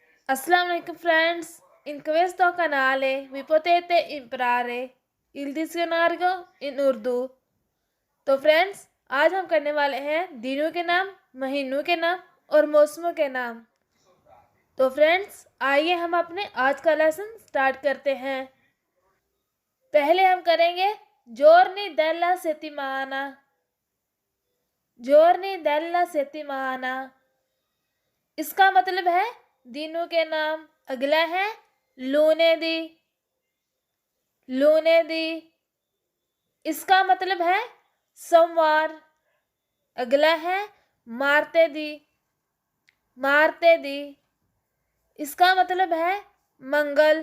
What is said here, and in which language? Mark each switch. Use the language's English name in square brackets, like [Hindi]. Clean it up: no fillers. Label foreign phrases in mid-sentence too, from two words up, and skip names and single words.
[Arabic] السلام عليكم friends. [Italian] In questo canale vi potete imparare il dizionario in उर्दू। [Hindi] तो फ्रेंड्स, आज हम करने वाले हैं दिनों के नाम, महीनों के नाम और मौसमों के नाम। तो फ्रेंड्स, आइए हम अपने आज का [English] lesson start [Hindi] करते हैं। पहले हम करेंगे [Italian] giorni della settimana। giorni della settimana [Hindi] इसका मतलब है दिनों के नाम। अगला है lunedì। lunedì इसका मतलब है सोमवार। अगला है martedì। martedì इसका मतलब है मंगल।